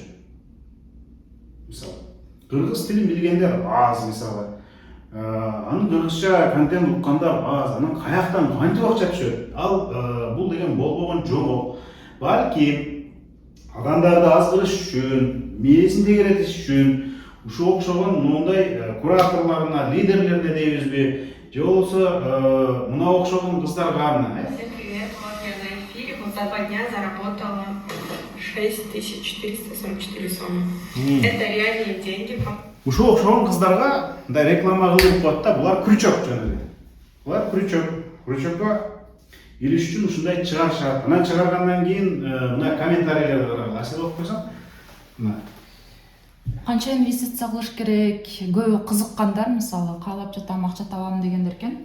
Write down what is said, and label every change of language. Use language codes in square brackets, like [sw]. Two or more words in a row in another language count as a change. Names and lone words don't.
[ky] Мисалы, кыргыз тилин билгендер аз, мисалы, анын кыргызча контент уккандар аз, анан каяктан кантип акча түшөт? Ал бул деген болбогон жомок. Балки адамдарды азгырыш үчүн, мээсин тегеретиш үчүн ушул окшогон мондай кураторлоруна, лидерлерине дейбизби, же болбосо мына окшогон кыздарга [ru] Всем привет, вот я на эфире, вот за 2 дня заработала 6444 сомы. Это реальные деньги. [ky] Ушул окшогон кыздарга мындай реклама кылып коет да, булар крючок жөн эле. Булар крючокко илиш үчүн ушундай чыгарышат. Анан чыгаргандан кийин мына комментарийлерди карагыла. Сен окуп койсоң. Мына. Канча инвестиция кылыш керек? Көбү кызыккандар мисалы каалап жатам, акча табам дегендер экен.